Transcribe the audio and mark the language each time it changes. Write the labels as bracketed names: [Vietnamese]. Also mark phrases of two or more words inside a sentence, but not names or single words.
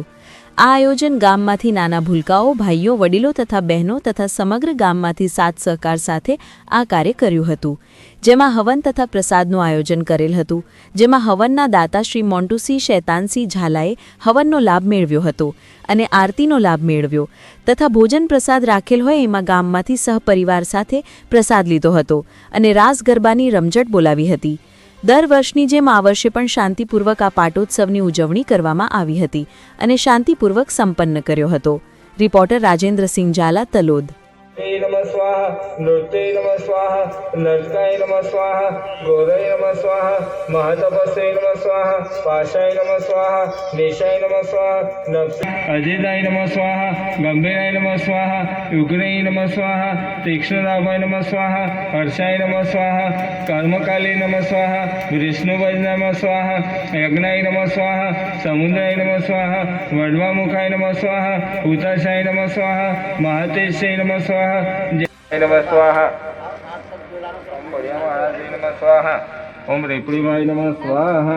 [Gujarati] આ આયોજન ગામમાંથી નાના ભૂલકાઓ, ભાઈઓ, વડીલો તથા બહેનો તથા સમગ્ર ગામમાંથી સાથ સહકાર સાથે આ કાર્ય કર્યું હતું, જેમાં હવન તથા પ્રસાદનું આયોજન કરેલ હતું, જેમાં હવનના દાતા શ્રી મોન્ટુસિંહ શૈતાનસિંહ ઝાલાએ હવનનો લાભ મેળવ્યો હતો અને આરતીનો લાભ મેળવ્યો તથા ભોજન પ્રસાદ રાખેલ હોય એમાં ગામમાંથી સહપરિવાર સાથે પ્રસાદ લીધો હતો અને રાસ ગરબાની રમઝટ બોલાવી હતી। દર વર્ષની જેમ આ વર્ષે પણ શાંતિપૂર્વક આ પાટોત્સવની ઉજવણી કરવામાં આવી હતી અને શાંતિપૂર્વક સંપન્ન કર્યો હતો। રિપોર્ટર રાજેન્દ્રસિંહ ઝાલા, તલોદ। [Sanskrit] नमः स्वाहा, नृत्ये नमः स्वाहा, नर्तकाय नमः स्वाहा, गोदय नमः स्वाहा, महतपस्ये नमः स्वाहा, पाशाय नमः स्वाहा, निशाय नमः स्वाहा, अजिताय नमः स्वाहा, गंभीराय नमः स्वाहा, उग्राय नमः स्वाहा, तीक्ष्णनाभाय नमः स्वाहा, हर्षाय नमः स्वाहा, कर्मकाले नमः स्वाहा, विष्णुवज नमः स्वाहा, यज्ञाय नमः स्वाहा, समुद्राय नमः स्वाहा, वड्वामुखाय नमः स्वाहा, हुताशाय नमः स्वाहा, महतेशाय नमः स्वाहा, जय नमः स्वाहा, ओम बढ़िया महाराज नमः स्वाहा, ओम रेपड़ी भाई नमः स्वाहा।